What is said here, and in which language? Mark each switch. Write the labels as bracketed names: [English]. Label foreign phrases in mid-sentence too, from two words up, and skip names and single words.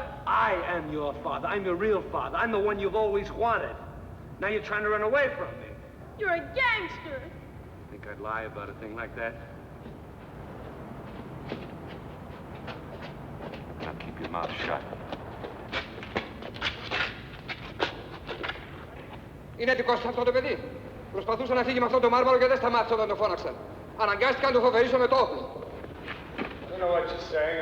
[English] I am your father. I'm your real father. I'm the one you've always wanted. Now you're trying to run away from me. You're a gangster. Think I'd lie about a thing like that? Now keep your mouth shut. [Greek] Είναι δικός σας αυτό το παιδί. Προσπαθούσε να φύγει με αυτό το μάρμαρο και δεν σταμάτησε όταν το φώναξαν. Αναγκάστηκαν να το φοβερήσω με το όπλο. [English] I don't know what you're saying.